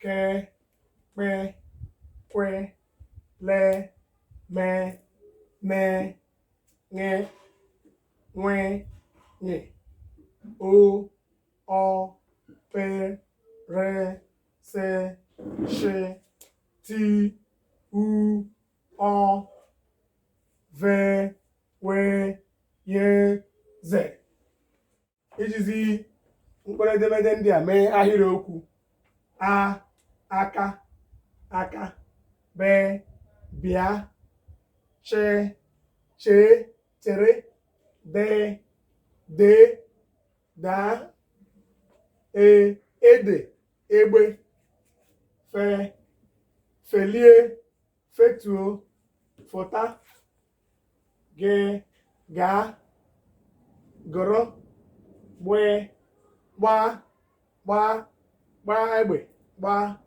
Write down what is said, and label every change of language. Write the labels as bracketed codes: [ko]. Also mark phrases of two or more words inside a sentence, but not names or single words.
[ig] P, Q, L, M, N, N, W, N, O, O, P, R, S, Š, T, U, O, V, W, Y, Z. Ijizi mkpụrụ edemede ndị a mee ahịrịokwu: a, aka, aka; b, bịa; ch, chee, chere; d, dee, daa; e, ede, egbe; fe, felie, fetuo, fụta; ge, gaa; gụrụ; gbee, gbaa, gbaa, gbaa egbe, gbaa;